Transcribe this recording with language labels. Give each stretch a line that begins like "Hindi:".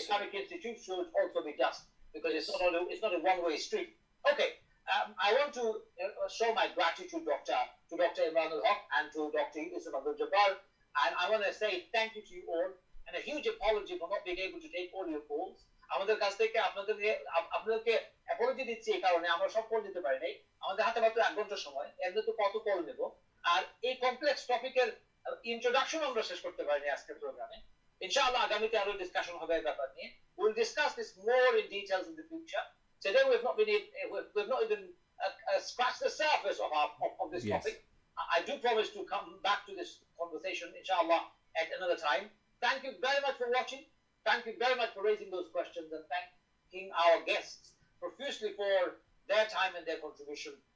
English: Islamic institutes should also be just, because Yes. it's not a one-way street. Okay, I want to show my gratitude, to Dr. Emranul Haque and to Dr. Yusuf Abdul Jabbar, and I want to say thank you to you all, and a huge apology for not being able to take all your calls.
Bangla: আমাদের কাছ থেকে আপনাদেরকে Apology দিচ্ছি এই কারণে আমরা সব call দিতে পারি নাই, আমাদের হাতে মাত্র 1 ঘন্টা সময়, এমনি তো কত কল নেব, আর এই কমপ্লেক্স টপিকের ইন্ট্রোডাকশন আমরা শেষ করতে পারিনি আজকের প্রোগ্রামে। ইনশাআল্লাহ আগামীতে আরো ডিসকাশন হবে এই ব্যাপার নিয়ে।
English: We'll discuss this more in details in the future. Today we've not even scratched the surface of this Yes. topic. I do promise to come back to this conversation, inshallah, at another time. Thank you very much for watching. Thank you very much for raising those questions, and thanking our guests profusely for their time and their contribution.